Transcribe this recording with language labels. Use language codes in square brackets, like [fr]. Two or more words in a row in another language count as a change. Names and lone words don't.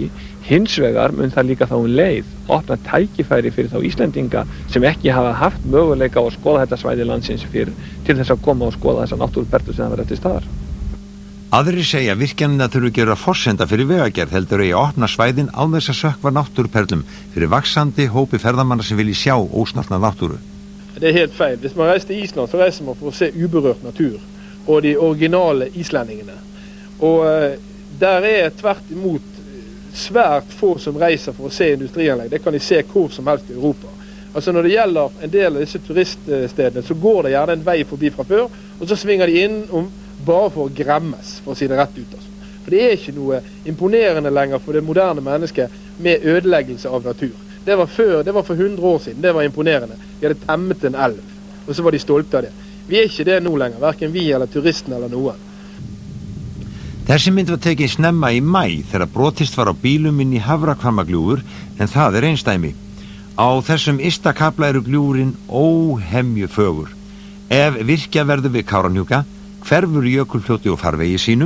[is] Hins vegar mun það líka þá leið opna tækifæri fyrir þá Íslendinga sem ekki hafa haft möguleika á að skoða þetta svæði landsins fyrr til þess að koma og skoða þessa náttúruperlu sem það verður til staðar. Aðrir segja virkjanina þurfi að gera forsenda fyrir vegagerð, heldur eigi að opna svæðin án þess að sökkva náttúruperlum fyrir vaxandi hópi ferðamanna sem vilji sjá ósnortna náttúru. [no] Det helt feil. Hvis man reiser til Island, så reiser man for å se uberørt natur og de originale islendingene. Og der tvert imot svært få som reiser for å se industrianlegg. Det kan de se hvor som helst i Europa. Altså når det gjelder en del av disse turiststedene, så går det gjerne en vei forbi fra før, og så svinger de inn bare for å gremmes, for å si det rett ut. Altså. For det ikke noe imponerende lenger for det moderne mennesket med ødeleggelse av natur. Det var for 100 år siden, det var imponerende. De hadde temmet en elv, og så var de stolte av det. Vi ikke det nå lenger, hverken vi eller turisten eller noen. [is] Þessi mynd var tekið snemma í maí þegar brotist var á bílum inn í Hafrahvammagljúfur, en það einstæmi. Á þessum ysta kafla eru gljúfrin óhemju fögur. Ef virkja verður við Kárahnjúka, hverfur jökulfljóti og farvegi sínum.